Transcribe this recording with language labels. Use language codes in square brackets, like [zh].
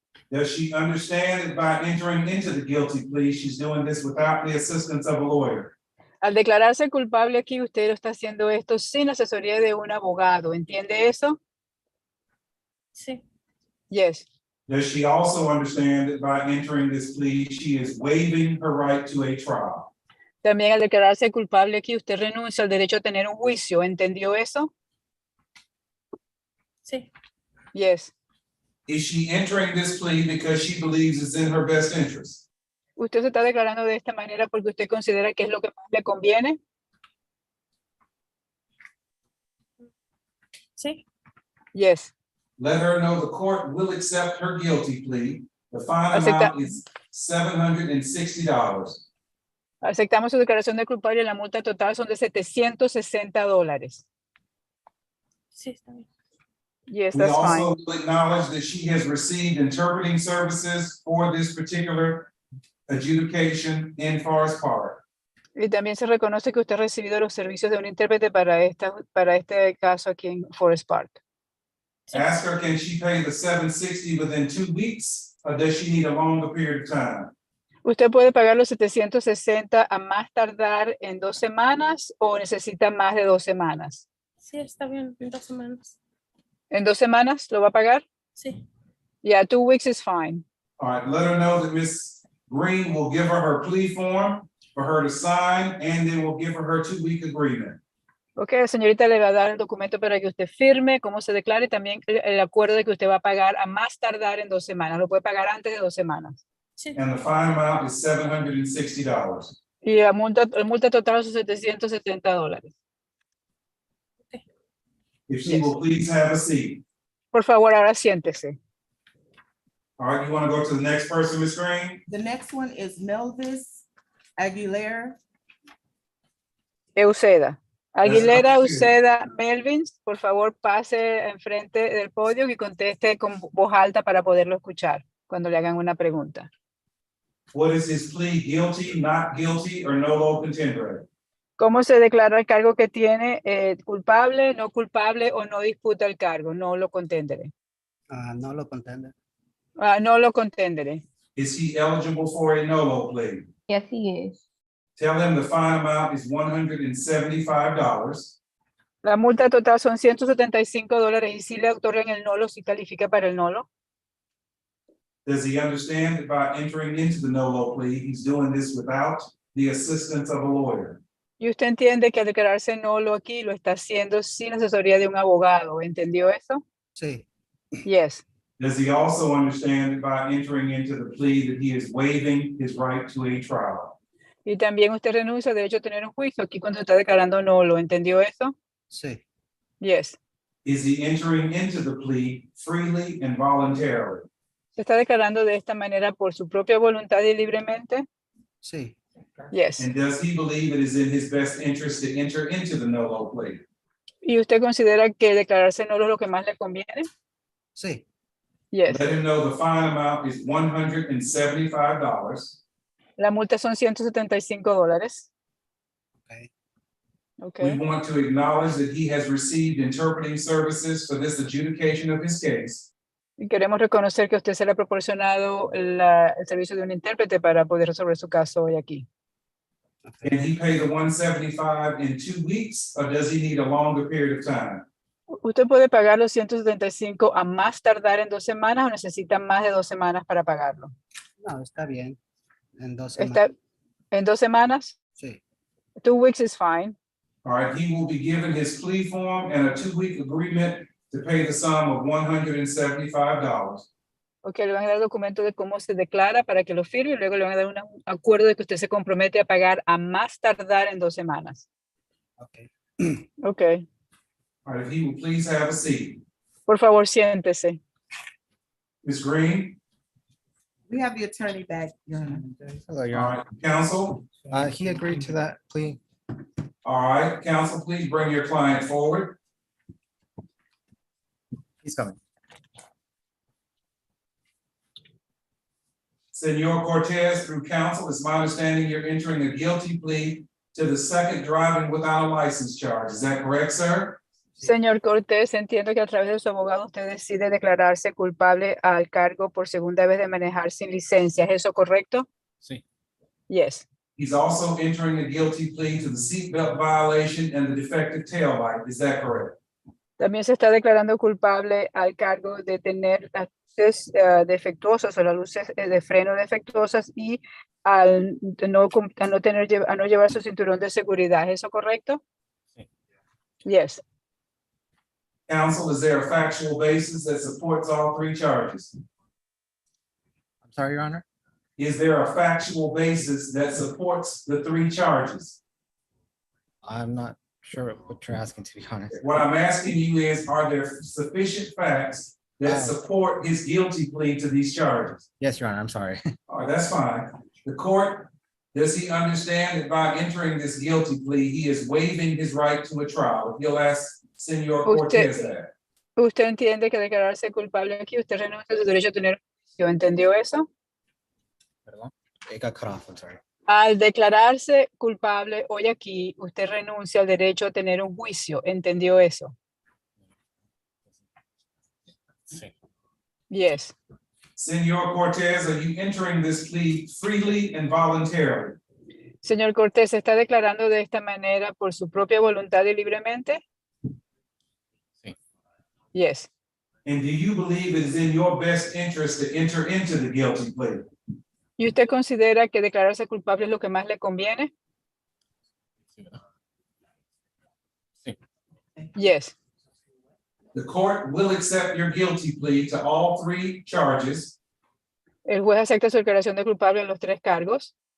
[en] Does she understand that by entering into the guilty plea, she's doing this without the assistance of a lawyer? [es] Al declararse culpable aquí, usted lo está haciendo esto sin asesoría de un abogado. ¿Entiende eso? Sí. [en] Yes. Does she also understand that by entering this plea, she is waiving her right to a trial? [es] También al declararse culpable aquí, usted renuncia al derecho a tener un juicio. ¿Entendió eso? Sí. [en] Yes. Is she entering this plea because she believes it's in her best interest? [es] ¿Usted se está declarando de esta manera porque usted considera que es lo que más le conviene? Sí. [en] Yes. Let her know the court will accept her guilty plea. The fine [es] Acepta- [en] amount is $760. [es] Aceptamos su declaración de culpable y la multa total son de $760. Sí, está bien. [en] Yes, We that's also fine. will acknowledge that she has received interpreting services for this particular adjudication in Forest Park. [es] Y también se reconoce que usted ha recibido los servicios de un intérprete para este caso aquí en Forest Park. Sí. [en] Ask her, can she pay the $760 within 2 weeks, or does she need a longer period of time? [es] ¿Usted puede pagar los 760 a más tardar en 2 semanas o necesita más de 2 semanas? Sí, está bien. En 2 semanas. ¿En 2 semanas lo va a pagar? Sí. [en] Yeah, 2 weeks is fine. All right, let her know that Ms. Green will give her plea form for her to sign, and then we'll give her 2-week agreement. [es] Ok, la señorita le va a dar el documento para que usted firme, cómo se declare, y también el acuerdo de que usted va a pagar a más tardar en 2 semanas. Lo puede pagar antes de 2 semanas. Sí. [en] And the fine amount is $760. [es] Y la multa total son $770. [en] If she Yes. will please have a seat. [es] Por favor, ahora siéntese. [en] All right, you want to go to the next person, Ms. Green? The next one is Melvis Aguilera. Euseda. Aguilera, okay. [es] Euseda, Melvins, por favor pase enfrente del podio y conteste con voz alta para poderlo escuchar cuando le hagan una pregunta. [en] What is his plea, guilty, not guilty, or no low contendere? [es] ¿Cómo se declara el cargo que tiene? ¿Culpable, no culpable o no disputa el cargo? No lo contendere. No lo contende. No lo contendere. [en] Is he eligible for a no low plea? Yes, he is. Tell him the fine amount is $175. [es] La multa total son $175 y si le otorgan el nolo, si califica para el nolo. [en] Does he understand that by entering into the no low plea, he's doing this without the assistance of a lawyer? [es] Y usted entiende que al declararse nolo aquí lo está haciendo sin asesoría de un abogado. ¿Entendió eso? Sí, [en] Yes. Does he also understand that by entering into the plea that he is waiving his right to a trial? [es] Y también usted renuncia al derecho a tener un juicio aquí cuando está declarando nolo. ¿Entendió eso? sí, [en] Yes. Is he entering into the plea freely and voluntarily? [es] ¿Se está declarando de esta manera por su propia voluntad y libremente? sí, [en] Yes. And does he believe it is in his best interest to enter into the no low plea? [es] ¿Y usted considera que declararse nolo es lo que más le conviene? sí. [en] Yes. Let him know the fine amount is $175. La multa son $175. Okay. We Okay. want to acknowledge that he has received interpreting services for this adjudication of his case. [es] Y queremos reconocer que usted se le ha proporcionado el servicio de un intérprete para poder resolver su caso hoy aquí. [en] Okay. Can he pay the $175 in 2 weeks, or does he need a longer period of time? [es] ¿Usted puede pagar los 175 a más tardar en 2 semanas o necesita más de 2 semanas para pagarlo? No, está bien. En 2 semanas. ¿Está en 2 semanas? Sí, [en] 2 weeks is fine. All right, he will be given his plea form and a 2-week agreement to pay the sum of $175. [es] Ok, le van a dar el documento de cómo se declara para que lo firme y luego le van a dar un acuerdo de que usted se compromete a pagar a más tardar en 2 semanas. ok. Ok. [en] All right, if he will please have a seat. [es] Por favor, siéntese. [en] Ms. Green, We have the attorney back, Your Honor. Hello, all Your Honor. right, counsel. He agreed to that plea. All right, counsel, please bring your client forward. He's coming. Senor Cortez, through counsel, it's my understanding you're entering a guilty plea to the second driving without a license charge. Is that correct, sir? [es] Señor Cortés, entiendo que a través de su abogado usted decide declararse culpable al cargo por segunda vez de manejar sin licencia. ¿Es eso correcto? Sí. [en] Yes. He's also entering a guilty plea to the seatbelt violation and the defective tail light. Is that correct? [es] También se está declarando culpable al cargo de tener las luces defectuosas o las luces de freno defectuosas y al no llevar su cinturón de seguridad. ¿Es eso correcto? Sí. [en] Yes. Counsel, is there a factual basis that supports all three charges? I'm sorry, Your Honor. Is there a factual basis that supports the three charges? I'm not sure what you're asking, to be honest. What I'm asking you is, are there sufficient facts that support his guilty plea to these charges? Yes, Your Honor, I'm sorry. All right, that's fine. The court, does he understand that by entering this guilty plea, he is waiving his right to a trial? He'll ask Senor Cortez that. [es] ¿Usted entiende que declararse culpable aquí, usted renuncia a su derecho a tener juicio? ¿Entendió eso? [en] Perdón. It got cut off, I'm sorry. [es] Al declararse culpable hoy aquí, usted renuncia al derecho a tener un juicio. ¿Entendió eso? Sí. [en] Yes. Senor Cortez, are you entering this plea freely and voluntarily? [es] Señor Cortés, ¿se está declarando de esta manera por su propia voluntad y libremente? Sí. [en] Yes. And do you believe it is in your best interest to enter into the guilty plea? [es] ¿Y usted considera que declararse culpable es lo que más le conviene? Sí. [en] Yes. The court will accept your guilty plea to all three charges. [es] El juez acepta su declaración de culpable en los tres cargos